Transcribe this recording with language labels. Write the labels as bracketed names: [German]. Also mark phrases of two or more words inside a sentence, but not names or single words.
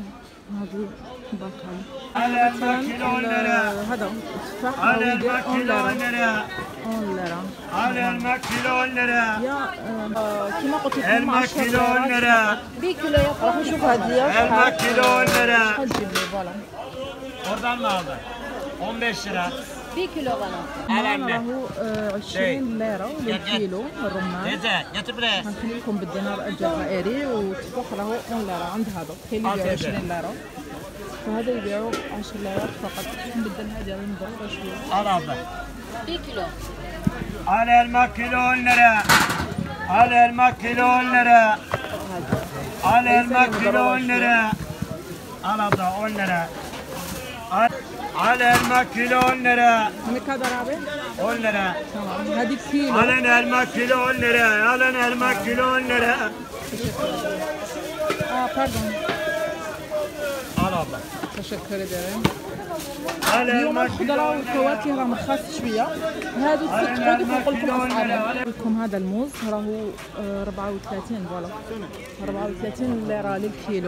[Arabic] هذه باكل هذا التفاح على الماكيلو ليرة، على الماكيلو ليرة، كما قلت لكم الماكيلو ليرة، راح نشوف هذه الماكيلو ليرة. شحال تجيب لي؟ فوالا [Turkish] Oradan mı aldın? 15 lira. 1 kilo bana. [Arabic] راهو 20 ليرة للكيلو الرمان. [Turkish] Teyze getir buraya. [Arabic] غنخلي لكم بالدينار الجزائري، والتفاح راهو 1 ليرة. عند هذا كاين اللي يبيعو 20 ليرة، وهذا يبيعو 10 ليرات فقط. نبدل هذه نضربها شوية. [Turkish] Al abla. 1 kilo. Al elma kilo 10 lira. Al elma kilo 10 lira. Al elma kilo 10 lira. Al abla 10 lira. Al elma kilo 10 lira. [Arabic] هناك هذا رابع [Turkish] 10 lira. [Arabic] تمام. هذه كيلو. [Turkish] Al elma kilo 10 lira. Al elma kilo 10 lira. [Arabic] باردون. [Turkish] Al abla. [Arabic] تشكر دايرين. [Turkish] Al [Arabic] اليوم [Turkish] elma [Arabic] الخضره والفواكه راه مرخص شويه. هادو 6 حدود نقول لكم اسعارهم. لكم هذا الموز راهو 34 فوالا 34 ليره للكيلو.